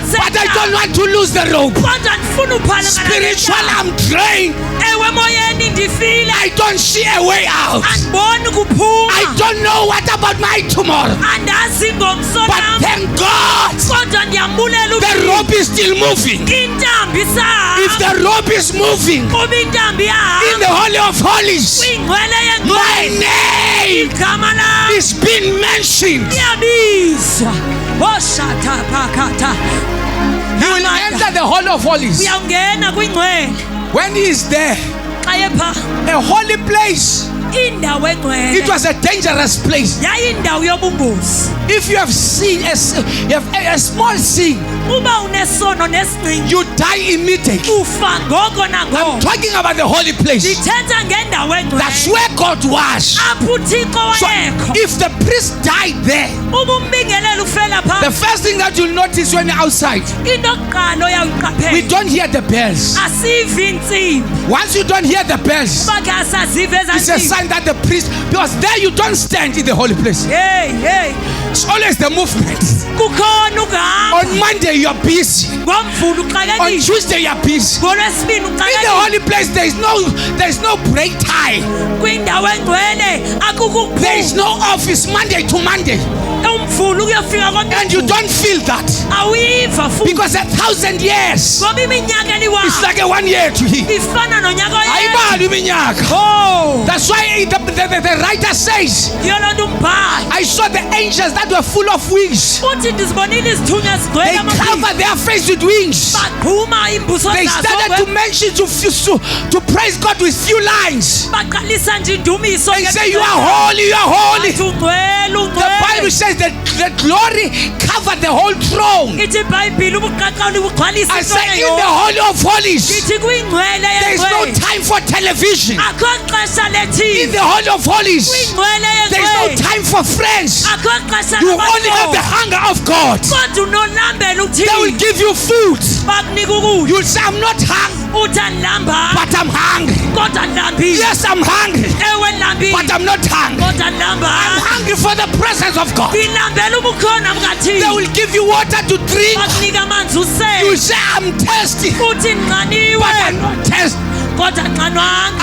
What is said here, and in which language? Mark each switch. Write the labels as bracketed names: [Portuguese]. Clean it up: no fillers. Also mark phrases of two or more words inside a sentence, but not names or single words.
[English] but I don't [Xhosa] ndisentaba. [English] want to lose the rope. [Xhosa] Kodwa ndifuna uphalangana [English] Spiritual, [Xhosa] nentaba. [English] I'm drained. [Xhosa] Ewe moyeni ndifile. [English] I don't see a way out. [Xhosa] Andiboni kuphuma. [English] I don't know what about my tomorrow. [Xhosa] Andazi ngomso [English] But [Xhosa] nam. [English] thank God, [Xhosa] Kodwa ndiyambulela [English] the [Xhosa] uThixo. [English] rope is still moving. [Xhosa] Intambi isahamba. [English] If the rope is moving [Xhosa] Kuba intambi [English] in [Xhosa] iyahamba. [English] the Holy of Holies, [Xhosa] Kwingcwele [English] my [Xhosa] yengcwele. [English] name [Xhosa] Igama lam [English] is being mentioned. [Xhosa] liyabizwa. Oshata phakatha. [English] You will enter the Holy of Holies. [Xhosa] Uyawungena kwingcwele. [English] When he is there, [Xhosa] Xa epha [English] a holy place, [Xhosa] indawo [English] it [Xhosa] engcwele. [English] was a dangerous place. [Xhosa] Yayindawo yobungozi. [English] If you have seen you have a small sin, [Xhosa] Uba unesono nesincinci [English] you die immediately. [Xhosa] ufa ngoko nangoko. [English] Talking about the holy place. [Xhosa] Ndithetha ngendawo [English] That's [Xhosa] engcwele. [English] where God was. [Xhosa] Apho uThixo [English] So [Xhosa] wayekho. [English] if the priest died there, [Xhosa] Uba umbingeleli ufela [English] the [Xhosa] phaa. [English] first thing that you'll notice when you're outside, [Xhosa] Into yokuqala [English] we [Xhosa] oyawuyiqaphela. [English] don't hear the bells. [Xhosa] Asivi intsimbi. [English] Once you don't hear the bells, [Xhosa] Bakhe asaziva ezaa [English] it's a [Xhosa] ntsimbi. [English] sign that the priest, because there you don't stand in the holy place. Hey. It's always the movement. [Xhosa] Kukhona ukuhamba. [English] On Monday you are busy. [Xhosa] Ngomvulo [English] On [Xhosa] uxakekile. [English] Tuesday you are busy. [Xhosa] NgoLwesibini [English] In the [Xhosa] uxakekile. [English] holy place there is no break time. [Xhosa] Kwindawo engcwele akukho [English] There is [Xhosa] ukuphumla. [English] no office Monday to Monday. [Xhosa] Umvulo uyofika [English] And you [Xhosa] kodwa [English] don't feel that. [Xhosa] awuyiva futhi. [English] Because 1,000 years [Xhosa] Ngoba iminyaka [English] is [Xhosa] eliwayo [English] like a 1 year to him. [Xhosa] ifana nonyaka oyedwa. Ayibali iminyaka. [English] Oh, That's why the writer says, [Xhosa] yiyo loo nto umbhali. [English] I saw the angels that were full of wings. [Xhosa] Uthi ndizibonile izithunywa [English] They [Xhosa] zigcwele amabili. [English] cover their face with wings. [Xhosa] Baqhuma iimbuso [English] They [Xhosa] zazo [English] started to mention to praise God with few lines. [Xhosa] baqalisa nje indumiso. [English] They say, you are holy, you are holy. [Xhosa] Ungcwele, [English] The [Xhosa] ungcwele. [English] Bible says that the glory covered the whole throne. [Xhosa] ithi iBhayibheli ubuqaqawuli bugcwalisa [English] I [Xhosa] into [English] say in the [Xhosa] yonke. [English] Holy of Holies, [Xhosa] Ithi kuyingcwele [English] there is no [Xhosa] yengcwele [English] time for television. [Xhosa] akho xesha [English] In [Xhosa] le-TV [English] the Holy of Holies, [Xhosa] kuyingcwele [English] there is no [Xhosa] yengcwele [English] time for friends. [Xhosa] akho xesha [English] You only have the [Xhosa] labantu [English] hunger of God. [Xhosa] kodwa unolambela [English] They will [Xhosa] uthini [English] give you food. [Xhosa] bakunika ukudla [English] You say, I'm not hungry, [Xhosa] uthi andilambanga [English] but I'm hungry. [Xhosa] kodwa ndilambile [English] Yes, I'm hungry, [Xhosa] ewe ndilambile [English] but I'm not hungry. [Xhosa] kodwa [English] I'm [Xhosa] ndilambanga [English] hungry for the presence of God. [Xhosa] ndilambela ubukhona [English] They [Xhosa] bukathini [English] will give you water to drink. [Xhosa] bakunika amanzi [English] You [Xhosa] usele [English] say, I'm thirsty, [Xhosa] uthi ndinxaniwe [English] but I'm not thirsty. [Xhosa] kodwa ndinxanwanga